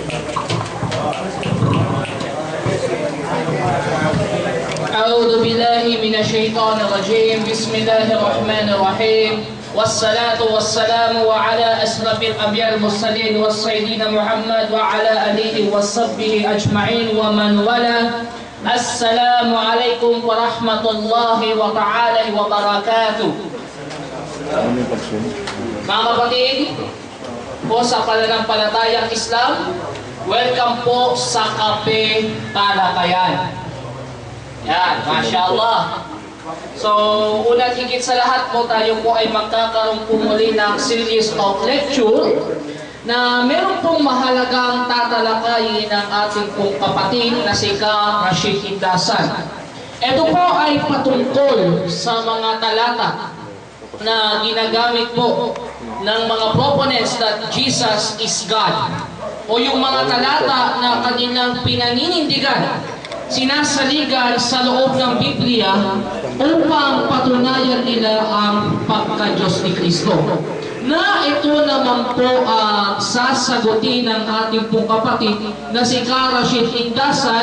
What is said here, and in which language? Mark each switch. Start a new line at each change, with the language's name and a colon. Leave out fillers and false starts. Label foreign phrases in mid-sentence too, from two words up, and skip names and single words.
Arabic: أعوذ بالله من الشيطان الرجيم بسم الله الرحمن الرحيم والصلاة والسلام على أشرف الأنبياء المرسلين والسيدنا محمد وعلى آله وصحبه أجمعين ومن والاه. السلام عليكم ورحمة الله وتعالى وبركاته.
Filipino: Mga kapatid, po sa pananampalatayang Islam, welcome po sa Kape Talakayan.
Arabic: Yan, ما شاء الله.
Filipino: So, unang higit sa lahat po, tayo po ay magkakaroon po muli ng
English: series of lecture
Filipino: na meron pong mahalagang tatalakayin ng ating pong kapatid na si Ka Rashid Indasan. Ito po ay patungkol sa mga talata na ginagamit po ng mga
English: proponents that Jesus is God,
Filipino: o yung mga talata na kanilang pinaninindigan, sinasaligan sa loob ng Biblia upang patunayan nila ang pagka-Diyos ni Kristo. Na ito naman po ang sasagutin ng ating pong kapatid na si Ka Rashid Indasan.